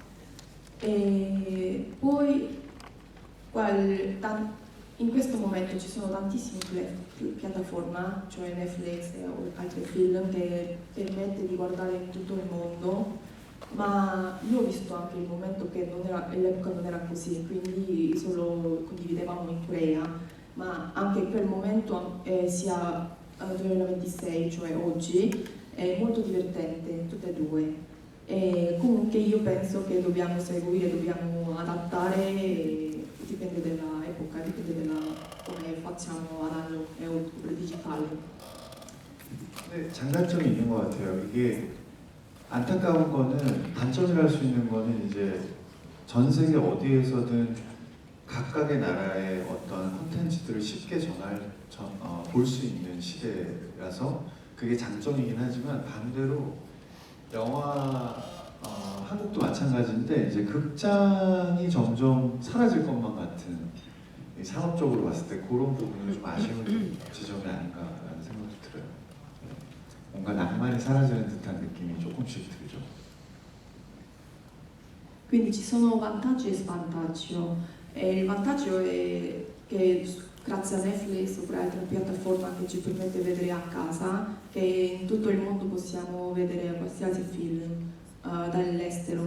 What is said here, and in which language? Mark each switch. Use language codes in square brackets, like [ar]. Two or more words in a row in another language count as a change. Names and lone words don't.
[it] E poi in questo momento ci sono tantissime piattaforme, cioè Netflix e altri film che permette di guardare in tutto il mondo, ma io ho visto anche il momento che l'epoca non era così, quindi solo condividevamo in Corea, ma anche in quel momento sia 2026, cioè oggi, è molto divertente, tutte e due. E comunque io penso che dobbiamo seguire, dobbiamo adattare, dipende dall'epoca, dipende da come facciamo ad anno e ottobre digitale. [ko] 근데 장단점이 있는 것 같아요. 이게 안타까운 거는 단점이라 할 수 있는 거는 이제 전 세계 어디에서든 각각의 나라의 어떤 콘텐츠들을 쉽게 볼 수 있는 시대라서 그게 장점이긴 하지만 반대로 영화 한국도 마찬가지인데 이제 극장이 점점 사라질 것만 같은 산업적으로 봤을 때 그런 부분은 좀 아쉬운 지점이 아닌가라는 생각도 들어요. 뭔가 낭만이 사라지는 듯한 느낌이 조금씩 들죠. [it] Quindi ci sono vantaggi e svantaggi. E il vantaggio è che grazie a Netflix oppure altre piattaforme che ci permette di vedere a casa, che in tutto il mondo possiamo vedere qualsiasi film dall'estero.